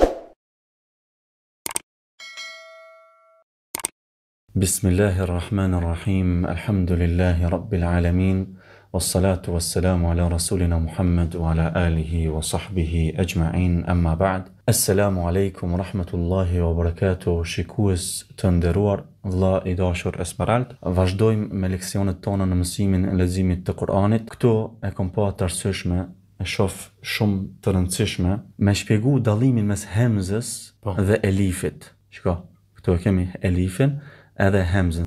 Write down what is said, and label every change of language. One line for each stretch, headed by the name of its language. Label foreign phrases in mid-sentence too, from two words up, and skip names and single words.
Arabic: بسم الله الرحمن الرحيم. الحمد لله رب العالمين، والصلاة والسلام على رسولنا محمد وعلى آله وصحبه أجمعين. أما بعد، السلام عليكم ورحمة الله وبركاته.
Albanian: Shikues të nderuar, vëlla i dashur Esmerald, vazhdojmë me leksionet tona në mësimin e leximit të Kuranit. Këto e kam pa të arsyeshme, e shoh shumë të rëndësishme me shpjegu dallimin mes hemzës dhe elifit. Shiko, këtu e kemi elifin edhe hemzën.